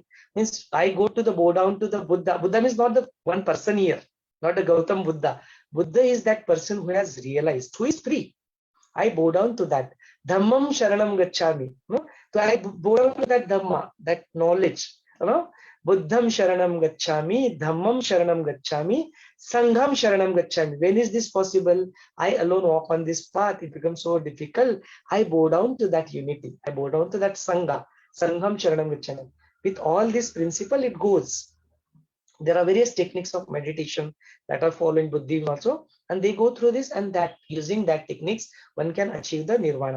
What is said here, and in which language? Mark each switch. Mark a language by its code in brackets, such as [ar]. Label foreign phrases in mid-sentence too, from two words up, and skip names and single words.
[en] Means I go to the, bow down to the Buddha. Buddha is not the one person here, not the Gautam Buddha. Buddha is that person who has realized, who is free. I bow down to that. [pi] Dhammam Sharanam Gacchami. [en] No? So I bow down to that Dhamma, that knowledge. You know? [pi] Buddham Sharanam Gacchami, Dhammam Sharanam Gacchami, Sangham Sharanam Gacchami. [en] When is this possible? I alone walk on this path. It becomes so difficult. I bow down to that unity. I bow down to that Sangha. [pi] Sangham Sharanam Gacchami. [en] With all this principle, it goes. There are various techniques of meditation that are following Buddhism also, and they go through this, and that using that techniques, one can achieve the nirvana.